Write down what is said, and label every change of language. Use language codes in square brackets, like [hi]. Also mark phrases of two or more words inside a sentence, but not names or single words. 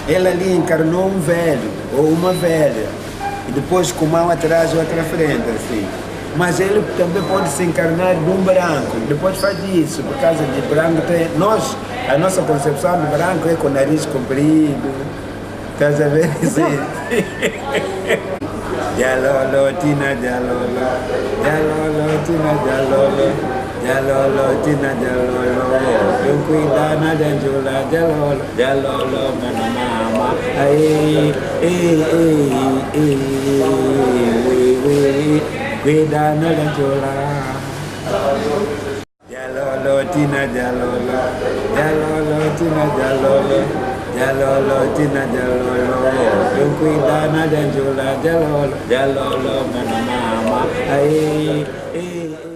[pt] Ele ali encarnou um velho ou uma velha. depois com mão atrás e outra à frente, assim. Mas ele também pode se encarnar num branco, depois faz isso, por causa de branco tem... A nossa concepção do branco é com o nariz comprido, estás a ver? Jalolo, tina, jalolo, jalolo, tina, jalolo, jalolo, tina, jalolo, eu cuidar na danjula, jalolo, jalolo, mama, ai, cuidar na danjula. Jalolo, tina, jalolo, jalolo, tina, jalolo. Jalolo, tina, jalolo, eu cuidar na danjula, jalolo, jalolo, mama, ai,